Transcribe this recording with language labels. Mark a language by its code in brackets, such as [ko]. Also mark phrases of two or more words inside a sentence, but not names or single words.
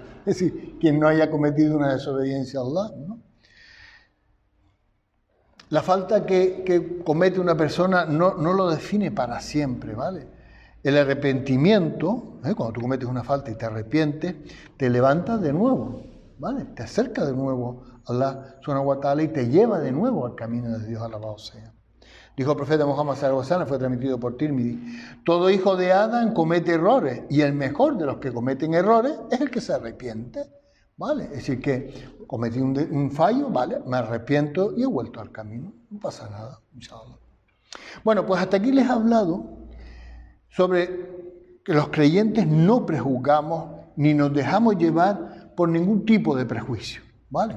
[es] Es decir, quien no haya cometido una desobediencia a Allah, ¿no? La falta que comete una persona no lo define para siempre, ¿vale? El arrepentimiento, cuando tú cometes una falta y te arrepientes, te levantas de nuevo, ¿vale? Te acerca de nuevo a Allah [ar] سبحانه وتعالى [es] y te lleva de nuevo al camino de Dios, alabado sea. Dijo el profeta Muhammad [ar] صلى الله عليه وسلم, [es] fue transmitido por Tirmidhi: todo hijo de Adán comete errores y el mejor de los que cometen errores es el que se arrepiente, ¿vale? Es decir, que cometí un fallo, ¿vale? Me arrepiento y he vuelto al camino, no pasa nada, inshallah. Bueno, pues hasta aquí les he hablado sobre que los creyentes no prejuzgamos ni nos dejamos llevar por ningún tipo de prejuicio, ¿vale?